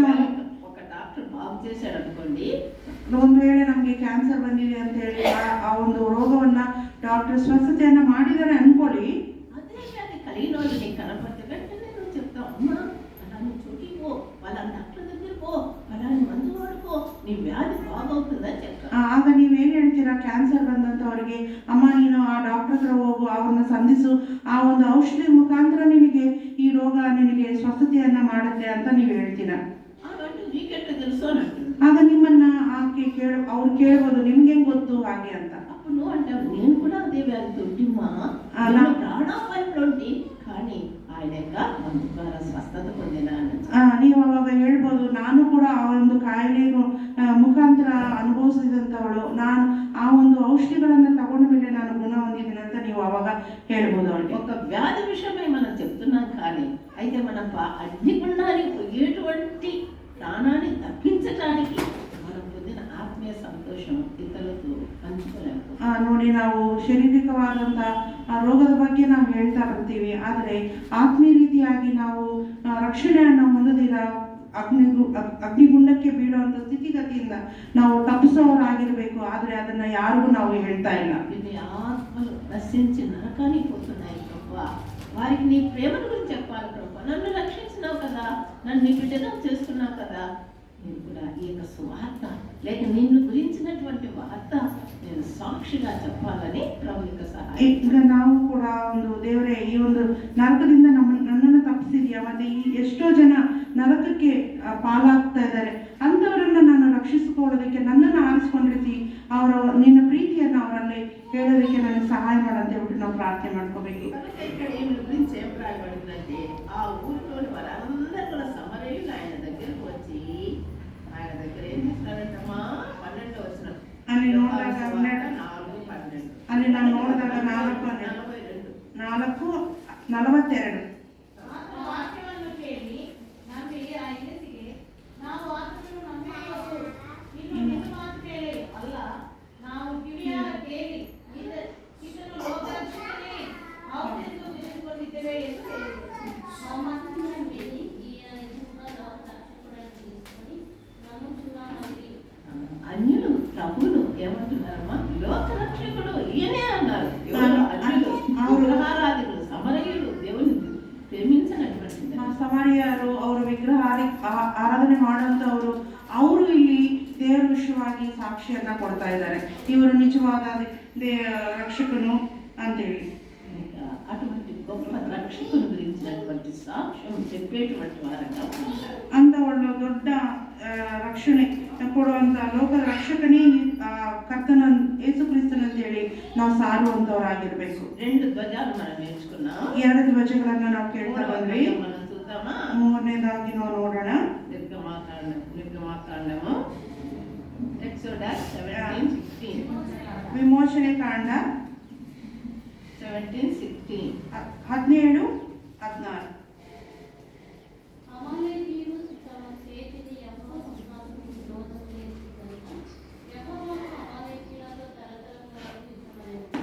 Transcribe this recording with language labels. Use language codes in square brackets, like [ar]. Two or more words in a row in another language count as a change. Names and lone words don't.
[te] ఒక డాక్టర్ బాగు చేశాడు అనుకోండి, [kn] ಒಂದು ವೇಳೆ ನಮಗೆ ಕ್ಯಾನ್ಸರ್ ಬಂದಿದೆ ಅಂತ ಹೇಳಿ ಆ ಒಂದು ರೋಗವನ್ನ ಡಾಕ್ಟರ್ ಸ್ವಸ್ಥತೆಯನ್ನ ಮಾಡಿದಾರೆ ಅನ್ಕೊಳ್ಳಿ, [te] అదే వ్యాధి కలిగిన వాళ్ళు నీకు కనపడితే వెంటనే నువ్వు చెప్తావు, అమ్మా అలాని చోటికి పో, వాళ్ళ డాక్టర్ దగ్గర పో, అలాని మందు వాడుకో, నీ వ్యాధి బాగవుతుందని చెప్తావు. [kn] ಆಗ ನೀವೇನ್ ಹೇಳ್ತೀರಾ, ಕ್ಯಾನ್ಸರ್ ಬಂದಂತವರಿಗೆ ಅಮ್ಮ ನೀನು ಆ ಡಾಕ್ಟರ್ ಹತ್ರ ಹೋಗು, ಅವ್ರನ್ನ ಸಂಧಿಸು, ಆ ಒಂದು ಔಷಧಿ ಮುಖಾಂತರ ನಿನಗೆ ಈ ರೋಗ ನಿನಗೆ ಸ್ವಸ್ಥತೆಯನ್ನ ಮಾಡುತ್ತೆ ಅಂತ ನೀವು ಹೇಳ್ತೀರಾ. [te] అలాంటి నీకెట్లా తెలుసు అని అంటుంది. [kn] ಆಗ ನಿಮ್ಮನ್ನ ಆಕೆ ಅವ್ರು ಕೇಳ್ಬೋದು, ನಿಮ್ಗೆ ಗೊತ್ತು ಹಾಗೆ ಅಂತ. [te] అప్పుడు నువ్వు అంటావు, నేను కూడా అదే వ్యాధితో ఉంటిమ్మా, ప్రాణాపాయంలో ఉండి, కానీ ఆయన యొక్క మందు ద్వారా స్వస్థత పొందినా అని. [kn] ನೀವು ಅವಾಗ ಹೇಳ್ಬೋದು, ನಾನು ಕೂಡ ಆ ಒಂದು ಕಾಯಿಲೆ ಮುಖಾಂತರ ಅನುಭವಿಸಿದಂಥವಳು, ನಾನು ಆ ಒಂದು ಔಷಧಿಗಳನ್ನ ತಗೊಂಡ ಮೇಲೆ ನಾನು ಗುಣ ಹೊಂದಿದ್ದೀನಿ ಅಂತ ನೀವು ಅವಾಗ ಹೇಳ್ಬೋದು ಅವಳಿಗೆ. [te] ఒక వ్యాధి విషయమై మనం చెప్తున్నాం, కానీ అయితే మన అగ్నిగుండానికి పోయేటువంటి ప్రాణాన్ని తప్పించడానికి మనం పొందిన ఆత్మీయ సంతోషం ఇతరులతో పంచుకోలేము. [kn] ನೋಡಿ, ನಾವು ಶಾರೀರಿಕವಾದಂಥ ರೋಗದ ಬಗ್ಗೆ ನಾವು ಹೇಳ್ತಾ ಬರ್ತೀವಿ, ಆದರೆ ಆತ್ಮೀಯ ರೀತಿಯಾಗಿ ನಾವು ರಕ್ಷಣೆಯನ್ನು ಹೊಂದದಿರ ಅಗ್ನಿಗುಂಡಕ್ಕೆ ಬೀಳುವಂಥ ಸ್ಥಿತಿಗತಿಯಿಂದ ನಾವು ತಪ್ಪಿಸೋರಾಗಿರ್ಬೇಕು. ಆದರೆ ಅದನ್ನ ಯಾರಿಗೂ ನಾವು ಹೇಳ್ತಾ ಇಲ್ಲ. [te] ఇది ఆత్మలు నశించి నరకానికి పోతున్నాయి ప్రభువా, వారికి నీ ప్రేమను గురించి చెప్పాలి ప్రభువా. నన్ను రక్షించినావు కదా, నన్ను నీ బిడ్డగా చేసుకున్నావు కదా, నేను కూడా ఈ యొక్క సువార్త లేక నిన్ను గురించినటువంటి వార్త నేను సాక్షిగా చెప్పాలని ప్రభు యొక్క సహాయం. [kn] ಈಗ ನಾವು ಕೂಡ ಒಂದು ದೇವರೇ, ಈ ಒಂದು ನರಕದಿಂದ ನನ್ನನ್ನು ತಪ್ಪಿಸಿದ್ಯಾ, ಮತ್ತೆ ಈ ಎಷ್ಟೋ ಜನ ನರಕಕ್ಕೆ ಪಾಲಾಗ್ತಾ ಇದ್ದಾರೆ, ಅಂಥವರನ್ನ ನಾನು ರಕ್ಷಿಸಿಕೊಳ್ಳೋದಕ್ಕೆ ನನ್ನನ್ನು ಆರಿಸ್ಕೊಂಡಿರ್ತಿ, ನಿನ್ನ ಪ್ರೀತಿಯನ್ನ ಅವರಲ್ಲಿ ಹೇಳೋದಕ್ಕೆ ನನಗೆ ಸಹಾಯ ಮಾಡಂತ ಹೇಳ್ಬಿಟ್ಟು ನಾವು ಪ್ರಾರ್ಥನೆ ಮಾಡ್ಕೋಬೇಕು. [te] ఇక్కడ ఈమె గురించి ఏం రాయబడిందంటే, ఆ ఊరిలోని వారందరూ కూడా సమరయులు ఆయన దగ్గరకు వచ్చి ఆయన దగ్గర ఏం చేస్తారంటమ్మా, 12 వచనం [kn] ಅಲ್ಲಿ ನೋಡಿದಾಗ 4:12 ಅಲ್ಲಿ ನಾನು ನೋಡಿದಾಗ 4:42 ವಾಕ್ಯವನ್ನು ಕೇಳಿ ನಂಬಿ ಆ ಹೆಂಗಸಿಗೆ, ನಾವು ಆತನನ್ನು ನಂಬಿದೆವು, ಇನ್ನು ನಿನ್ನ ಮಾತು ಕೇಳಿ ಅಲ್ಲ, ನಾವು ಕಿವಿಯಾರ ಕೇಳಿ ಇದನ್ನು ಲೋಕರಕ್ಷಣೆ ಹೌದೆಂದು ತಿಳಿದುಕೊಂಡಿದ್ದೇವೆ ಎಂದು ಹೇಳಿದರು. [te] ఆ మాటను విని ఈయన ఎదురుగా లోకరక్షకుడని తెలుసుకొని నమ్ముచున్నామని. అన్యులు ప్రభువును ఏమంటున్నారమ్మా, లోకరక్షకుడు ఈయనే అన్నారు. విగ్రహారాధికులు సమరయులు దేవుని ప్రేమించినటువంటి [kn] ಸಮಾರಿಯರು ಅವರು ವಿಗ್ರಹ ಆರಾಧನೆ ಮಾಡುವಂತವರು, ಅವರು ಇಲ್ಲಿ ದೇವರ ವಿಷಯವಾಗಿ ಸಾಕ್ಷಿಯನ್ನ ಕೊಡ್ತಾ ಇದ್ದಾರೆ. ಇವರು ನಿಜ నిజವಾದ రక్షకును ಅಂತೇಳಿ. [te] అటువంటి గొప్ప రక్షకుని గురించినటువంటి సాక్ష్యం చెప్పేటువంటి వారంగా ఉంటారు. [kn] ಅಂತ ಒಳ್ಳೆ ದೊಡ್ಡ ರಕ್ಷಣೆ ಕೊಡುವಂತ ಲೋಕದ ರಕ್ಷಕನೇ ಕರ್ತನ ಯೇಸು ಕ್ರಿಸ್ತನ ಅಂತೇಳಿ ನಾವು ಸಾರುವಂತವರಾಗಿರ್ಬೇಕು. [te] 2 ಧ್ವಜಾలు మనం నేర్చుకున్నాం. [kn] 2 ಧ್ವಜಗಳನ್ನ ನಾವು ಕೇಳ್ತಾ ಬಂದ್ವಿ. [te] మనం చూద్దామా? [kn] ಮೂರನೇದಾಗಿ ನಾವು ನೋಡೋಣ. [te] నిర్గమాకాండము ఎక్సోడస్ 17:16. [kn] ವಿಮೋಚನೆ ಕಾಂಡ 17:16. 17:16. [te] అమాలేకీయులు తమ చేతిని యెహోవా సింహాసనముకు విరోధము చేసి కనుక యెహోవా అమాలేకీయులతో తరతరముల వరకు యుద్ధమయ్యెను.